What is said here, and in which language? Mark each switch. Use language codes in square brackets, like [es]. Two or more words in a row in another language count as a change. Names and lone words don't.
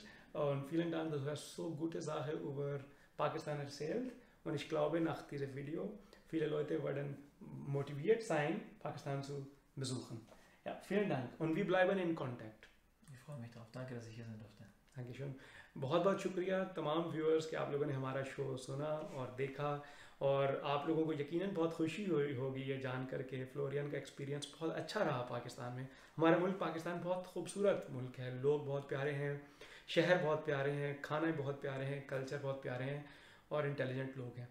[de] Und vielen Dank, dass du hast so gute Sachen über Pakistan erzählt. Und ich glaube, nach diesem Video, viele Leute werden motiviert sein, Pakistan zu besuchen. Ja, vielen Dank. Und wir bleiben in Kontakt. Ich freue mich drauf. Danke, dass ich hier sein durfte. Dankeschön. [ur] بہت بہت شکریہ تمام ویوئرز کہ آپ لوگوں نے ہمارا شو سنا اور دیکھا اور آپ لوگوں کو یقیناً بہت خوشی ہوئی ہوگی یہ جان کرکے فلورین کا ایکسپیرینس بہت اچھا رہا پاکستان میں. ہمارا ملک پاکستان بہت خوبصورت ملک ہے، لوگ بہت پیارے ہیں، شہر بہت پیارے ہیں، کھانے بہت پیارے ہیں، کلچر بہت پیارے ہیں اور انٹیلیجنٹ لوگ ہیں.